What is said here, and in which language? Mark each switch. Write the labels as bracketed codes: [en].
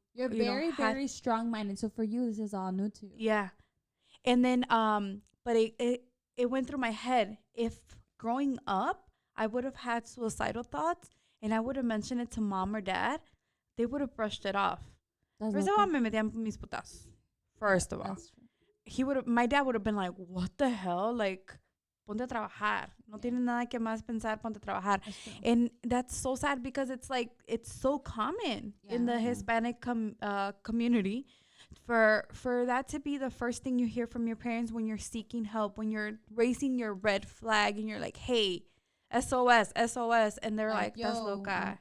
[en] You're very, very strong-minded. So for you, this is all new to you. yeah. And then, but it went through my head. If growing up, I would have had suicidal thoughts and I would have mentioned it to mom or dad, they would have brushed it off. First of all, [es] me metían mis putas. [en] First of all, my dad would have been like, what the hell? [es] Like, ponte a trabajar. No tienes nada que más pensar, ponte a trabajar. [en] And that's so sad because it's like, it's so common in the Hispanic community for that to be the first thing you hear from your parents when you're seeking help, when you're raising your red flag and you're like, hey, SOS, and they're like, that's loca.